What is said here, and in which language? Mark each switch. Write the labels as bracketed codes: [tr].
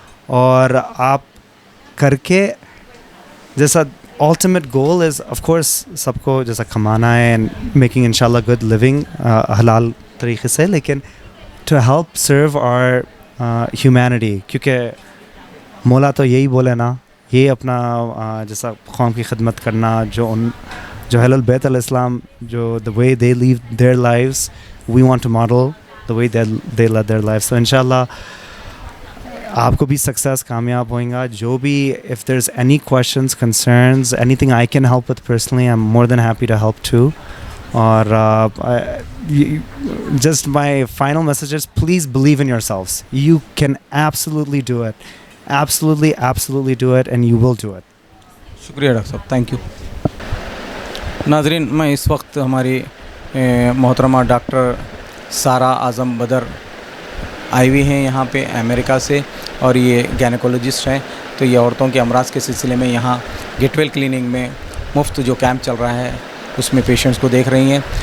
[hi] और आप करके जैसा [en] ultimate goal is of course [hi] सबको जैसा कमाना है [en] and making [hi] इंशाल्लाह [en] good living [hi] हलाल तरीक़े से, लेकिन [en] to help serve our humanity, [hi] क्योंकि मौला तो यही बोले ना, ये अपना जैसा कौम की खिदमत करना, जो अहलुल बैत अलैहिस्सलाम जो [en] the way they live their lives, we want to model the way they led their lives. So [hi] इंशाल्लाह आपको भी सक्सेस, कामयाब होएगा. जो भी [en] if there's any questions, concerns, anything I can help with personally, I'm more than happy to help too. और just my final message is please believe in yourselves. You can absolutely do it. Absolutely do it, and you will do it. [hi] शुक्रिया doctor साहब, thank you. नाजरीन, मैं इस वक्त हमारी मोहतरमा doctor सारा आज़म बदर आई हुई हैं यहाँ पे अमेरिका से, और ये गायनेकोलॉजिस्ट हैं. तो ये औरतों के अमराज के सिलसिले में यहाँ गेटवेल क्लिनिक में मुफ्त जो कैंप चल रहा है उसमें पेशेंट्स को देख रही हैं.